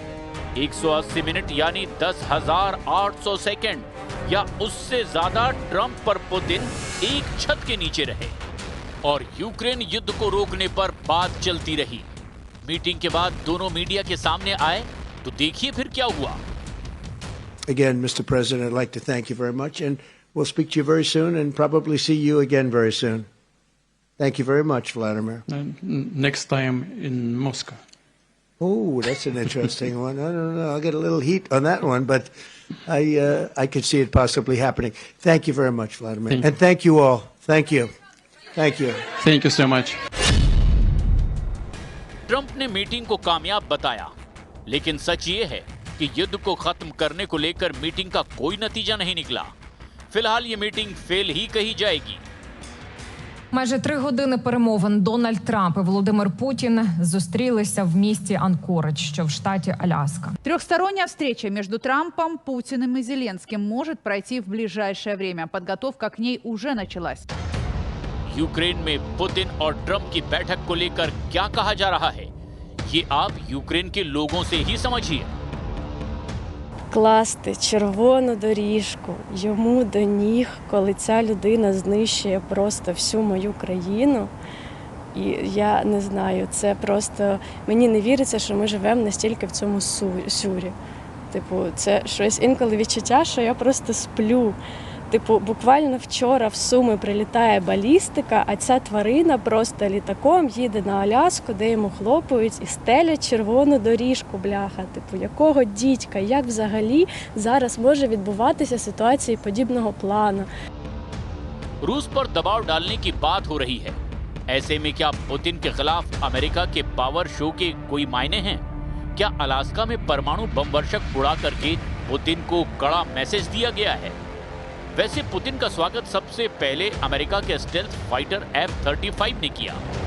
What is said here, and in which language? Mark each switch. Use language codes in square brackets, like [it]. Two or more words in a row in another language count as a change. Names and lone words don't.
[hi] 180 मिनट यानी 10,800 सेकेंड या उससे ज्यादा ट्रंप और पुतिन एक छत के नीचे रहे और यूक्रेन युद्ध को रोकने पर बात चलती रही। मीटिंग के बाद दोनों मीडिया के सामने आए तो देखिए फिर क्या हुआ। [en] Again, Mr. President, I'd like to thank you very much, and we'll speak to you very soon and probably see you again very soon. Thank you very much, Vladimir. Next time in Moscow. Oh, that's an interesting one. I don't know. I'll get a little heat on that one, but I could see it possibly happening. Thank you very much, Vladimir. And thank you all. Thank you. Thank you. Thank you so much. [hi] ट्रंप ने मीटिंग को कामयाब बताया, लेकिन सच ये है कि युद्ध को खत्म करने को लेकर मीटिंग का कोई नतीजा नहीं निकला। फिलहाल ये मीटिंग फेल ही कही जाएगी। [uk] Майже 3 години перемовин Дональд Трамп і Володимир Путін зустрілися в місті Анкоридж, що в штаті Аляска. [ru] Трехсторонняя встреча между Трампом, Путиным и Зеленским может пройти в ближайшее время. Подготовка к ней уже началась. [hi] यूक्रेन में पुतिन और ट्रंप की बैठक को लेकर क्या कहा जा रहा है, ये आप यूक्रेन के लोगों से ही समझिए। [uk] Класти червону доріжку йому до ніг, коли ця людина знищує просто всю мою країну. І я не знаю, це просто мені не віриться, що ми живемо настільки в цьому сюрі. Типу, це щось інколи відчуття, що я просто сплю. Типу, буквально вчора в Суми прилітає балістика, а ця тварина просто літаком їде на Аляску, де йому хлопають і стелять червону доріжку, бляха. Типу, якого дідька, як взагалі зараз може відбуватися ситуації подібного плану? [hi] रूस पर दबाव डालने की बात हो रही है। ऐसे में क्या पुतिन के खिलाफ अमेरिका के [en] power show [hi] के कोई मायने हैं? क्या अलास्का में परमाणु बम वर्षक उड़ा करके पुतिन को कड़ा मैसेज दिया गया है? वैसे पुतिन का स्वागत सबसे पहले अमेरिका के [en] stealth fighter [hi] F-35 ने किया।